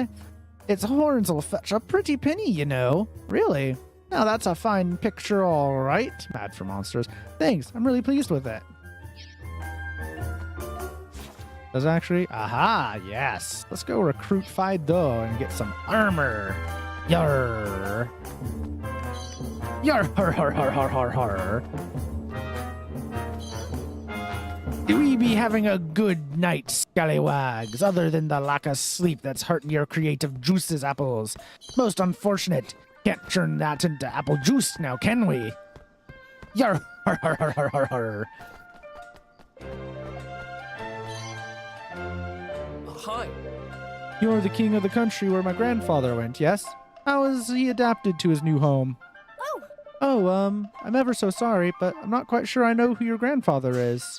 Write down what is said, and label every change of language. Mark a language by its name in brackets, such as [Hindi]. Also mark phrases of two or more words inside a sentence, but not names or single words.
[English] Its horns will fetch a pretty penny, you know. Really? Now that's a fine picture, all right. Mad for monsters. Thanks, I'm really pleased with it. Does it actually? Aha, yes. Let's go recruit Fido and get some armor. Yarr. Yarr, har, har, har, har, har, har. Do we be having a good night, scallywags, other than the lack of sleep that's hurting your creative juices, apples? Most unfortunate. Can't turn that into apple juice now, can we? Yarr, har, har, har, har, har, har. Hi. You're the king of the country where my grandfather went, yes? How has he adapted to his new home? I'm ever so sorry, but I'm not quite sure I know who your grandfather is.